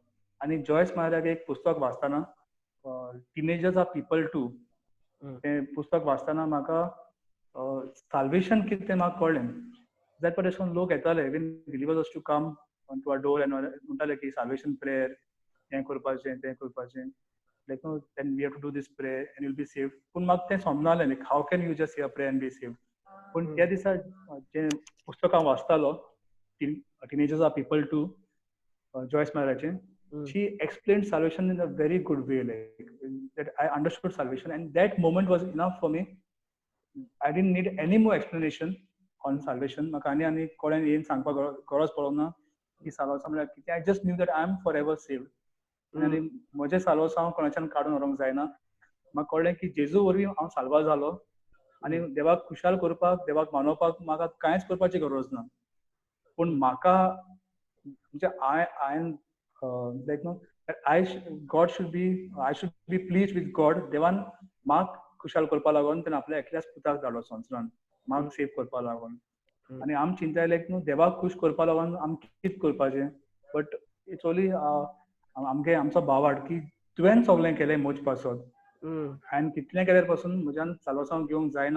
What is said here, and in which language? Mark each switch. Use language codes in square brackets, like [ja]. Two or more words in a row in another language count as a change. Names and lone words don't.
[kok] आनी जॉयस मायराक एक पुस्तक वाचतना [en] Teenagers Are People Too [kok] तें पुस्तक वाचतना म्हाका साल्वेशन कितें तें म्हाका कळ्ळें. जायते फावटी अशे करून लोक येताले [en] even believers to come on to a door and [kok] म्हणटाले की [en] salvation prayer [kok] हें करपाचें तें करपाचें. [en] Like no then we have to do this prayer and you'll be saved. [kok] पूण म्हाका तें समजनासलें [en] like how can you just say a prayer and be saved. [kok] पूण त्या दिसा जें पुस्तक हांव वाचतालो [en] Teenagers Are People Too [kok] जॉयस मायराचें, [en] she explained salvation in a very good way, like that I understood salvation, and that moment was enough for me. I didn't need any more explanation on salvation. [kok] म्हाका आनी कोणें येवन सांगपाक गरज पडोंक ना की साल्वासा म्हळ्यार कितें. [en] I just knew that I am forever saved. [kok] आनी म्हजें साल्वासा हांव कोणाच्यान काडून व्हरोंक जायना. म्हाका कळ्ळें की जेजू वरवीं हांव साल्वा जालो आनी देवाक खुशाल करपाक देवाक मानोवपाक म्हाका कांयच करपाची गरज ना. पूण म्हाका म्हणजे हांवें [en] like no I should be pleased with God. [kok] देवान म्हाका खुशाल करपा लागून तेणें आपल्या एकल्याच पुताक धाडलो संवसारान म्हाका सेव करपा लागून. आनी आमी चिंताय [en] like no [kok] देवाक खूश करपा लागून आमी कितें करपाचें. [en] but it's only [kok] आमचो भावार्थ की तुवें सगलें केलें म्हजे पासून. हांवें कितलें केल्यार पासून म्हज्यान साल्वासांव घेवंक जायना.